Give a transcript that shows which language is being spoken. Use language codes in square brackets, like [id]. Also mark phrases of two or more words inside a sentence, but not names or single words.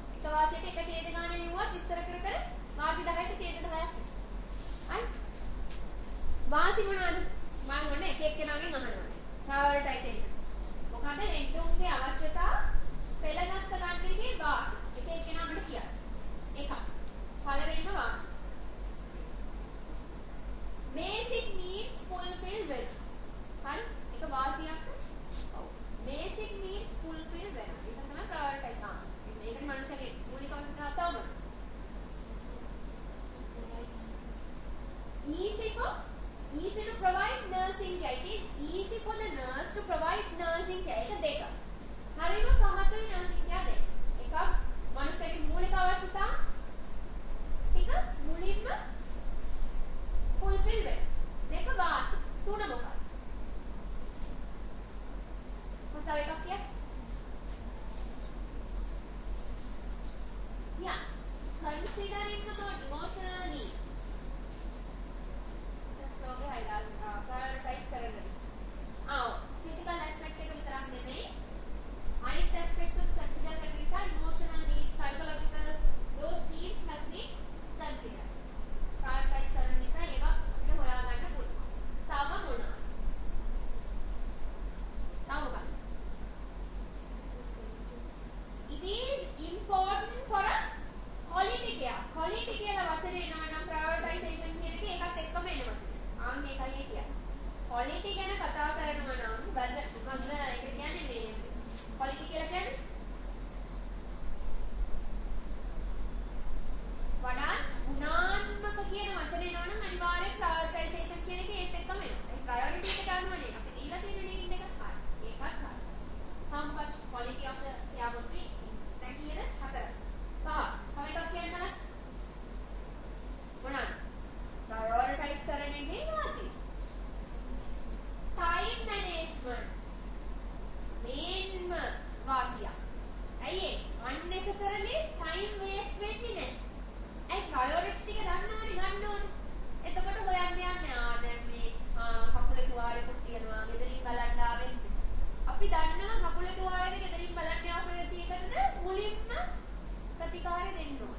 [si] එක වාසියට එක ඡේද ගන්න ලියුවත් විස්තර කර කර වාසි 10ට ඡේද 10ක්. හරි? වාසි මොනවාද? මම ඔන්න එක එක්කෙනාගෙන් අහනවා. prioritization. මොකද එන්ටෝන්ගේ අවශ්‍යතා පෙළගස්ස ගන්න එකේ වාසි. එක එක්කෙනා අපිට කියන්න. එකක්. පළවෙනිම වාසි. [en] Basic needs fulfill well. [si] හරි? එක වාසියක්. ඔව්. [en] Basic needs fulfill well. [si] ඒක තමයි prioritize කරනවා. ඒකනේ මනුස්සයගේ මූලික අවශ්‍යතාව තමයි. [en] Easy to provide nursing care. It is easy for the nurse to provide nursing care. [si] ඒක දෙක. හරිම පහසුයි [en] nursing care [si] දෙක. එකක් මනුස්සයගේ මූලික අවශ්‍යතාව. එක මුලින්ම fulfill වෙන. දෙක වාසි. තුන මොකක්ද? මොකක්ද එකක් කිය? [en] Yeah. Considering the emotional needs. That's okay. I'll prioritize කරන්න. Physical aspect [si] එක විතරක් නෙමෙයි. [en] අනිත් aspect උත් consider [si] කරන නිසා [en] emotional needs, psychological those needs must be considered. [si] prioritize කරන නිසා ඒවා අපිට හොයාගන්න පුළුවන්. තව මොනවාද? තව මොකක්ද? [en] It is important for a quality care. [si] Quality කියලා වචනේ එනවා නම් prioritization කියන එක ඒකත් එක්කම එනවා. ආන් ඒකයි කියන්නේ. quality ගැන කතා කරනවා නම් මොකද ඒක කියන්නේ මේ quality කියලා කියන්නේ වඩා ගුණාත්මක කියන වචනේ එනවා නම් අනිවාර්යෙන් prioritization කියන එක ඒත් එක්කම එනවා. ඒ priority එකට අනුවනේ අපි දීලා තියෙන need එක හරි. ඒකත් හරි. [en] how much quality of the care would be [si] දැන් කියන හතර. පහ. තව එකක් කියන්න මොනවාද? prioritize කරන එකේ වාසි. [en] time management. [si] මේන්ම වාසිය. ඇයි ඒ? [en] unnecessarily time waste [si] වෙන්නේ නැහැ. ඒ ප්‍රයොරිටි ටික ගන්නවනේ ගන්න ඕනේ. එතකොට හොයන්න යන්නේ දැන් මේ කකුලේ තුවාලෙකුත් තියනවා ගෙදරින් බලන්න ආවෙත්. අපි දන්නවා කකුලේ තුවාලෙද ගෙදරින් බලන්න ආවෙත් ඒකද මුලින්ම ප්‍රතිකාරය දෙන්න ඕනේ.